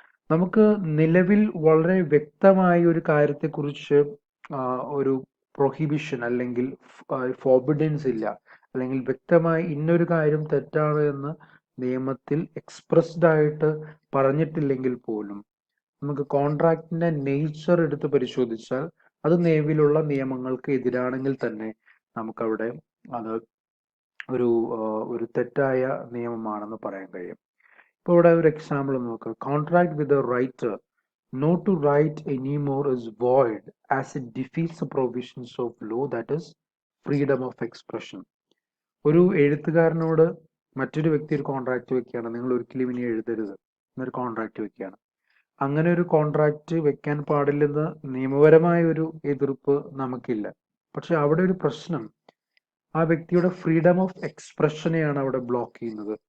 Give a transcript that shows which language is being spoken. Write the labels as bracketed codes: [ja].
[ml] നമുക്ക് നിലവിൽ വളരെ വ്യക്തമായ ഒരു കാര്യത്തെക്കുറിച്ച് ഒരു പ്രൊഹിബിഷൻ അല്ലെങ്കിൽ ഫോർബിഡൻസ് ഇല്ല, അല്ലെങ്കിൽ വ്യക്തമായി ഇന്നൊരു കാര്യം തെറ്റാണ് എന്ന് നിയമത്തിൽ എക്സ്പ്രസ്ഡ് ആയിട്ട് പറഞ്ഞിട്ടില്ലെങ്കിൽ പോലും നമുക്ക് കോൺട്രാക്റ്റിന്റെ നേച്ചർ എടുത്ത് പരിശോധിച്ചാൽ അത് നിലവിലുള്ള നിയമങ്ങൾക്ക് എതിരാണെങ്കിൽ തന്നെ നമുക്കവിടെ അത് ഒരു തെറ്റായ നിയമമാണെന്ന് പറയാൻ കഴിയും. ഇപ്പോൾ ഇവിടെ ഒരു എക്സാമ്പിൾ നോക്കുക. [en] Contract with a writer not to write anymore is void as it defeats the provisions of law, that is freedom of expression. [ml] ഒരു എഴുത്തുകാരനോട് മറ്റൊരു വ്യക്തി ഒരു കോൺട്രാക്ട് വെക്കുകയാണ്, നിങ്ങൾ ഒരിക്കലും ഇനി എഴുതരുത് എന്നൊരു കോൺട്രാക്ട് വെക്കുകയാണ്. അങ്ങനെ ഒരു കോൺട്രാക്ട് വെക്കാൻ പാടില്ലെന്ന് നിയമപരമായ ഒരു എതിർപ്പ് നമുക്കില്ല. പക്ഷെ അവിടെ ഒരു പ്രശ്നം, ആ വ്യക്തിയുടെ ഫ്രീഡം ഓഫ് എക്സ്പ്രഷനെയാണ് അവിടെ ബ്ലോക്ക് ചെയ്യുന്നത്.